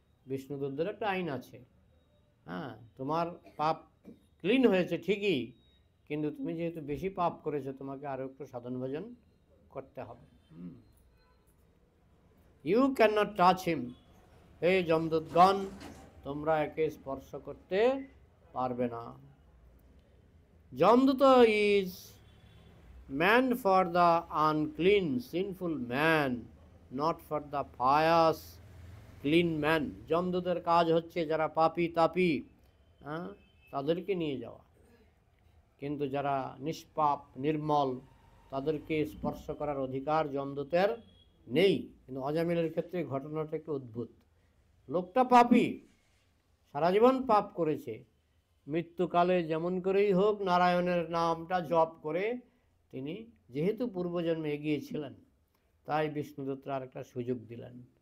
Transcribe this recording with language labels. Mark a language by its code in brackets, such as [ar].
[bn] বিষ্ণুদূতদের একটা আইন আছে। হ্যাঁ, তোমার পাপ ক্লিন হয়েছে ঠিকই, কিন্তু তুমি যেহেতু বেশি পাপ করেছো তোমাকে আরও একটু সাধন ভজন করতে হবে। [en] you can not touch him, [bn] হে যমদূতগণ, তোমরা একে স্পর্শ করতে পারবে না। [en] যমদূত is meant for the unclean sinful man, not for the pious clean man. [bn] যমদূতের কাজ হচ্ছে যারা পাপী তাপী, হ্যাঁ, তাদেরকে নিয়ে যাওয়া, কিন্তু যারা নিষ্পাপ নির্মল তাদেরকে স্পর্শ করার অধিকার যমদূতের নেই। কিন্তু অজামিলের ক্ষেত্রে ঘটনাটা একটু অদ্ভুত। লোকটা পাপী, সারা জীবন পাপ করেছে, মৃত্যুকালে যেমন করেই হোক নারায়ণের নামটা জপ করে তিনি যেহেতু পূর্বজন্মে এগিয়েছিলেন, তাই বিষ্ণুদূতরা আর একটা সুযোগ দিলেন।